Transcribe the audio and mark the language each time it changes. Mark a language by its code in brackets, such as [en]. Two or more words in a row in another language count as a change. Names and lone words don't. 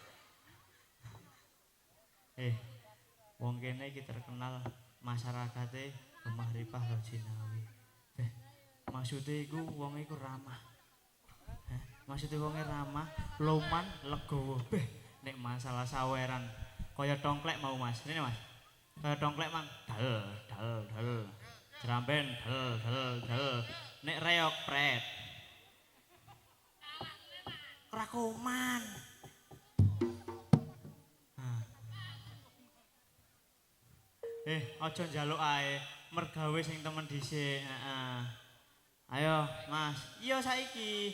[jv] Wong kene iki terkenal masyarakate Gemah Ripah Lojinawi. Maksude iku wong iku ramah. Maksude wonge ramah, loman, legowo. Nek masalah saweran kaya tongklek mau Mas. Rene Mas. Kaya tongklek mang dal dal dal. Jramben dal dal dal. Nek reok pret. Krakoman. Aja njaluk ae, mergawe sing temen dhisik. Ayo, Mas. Iya saiki.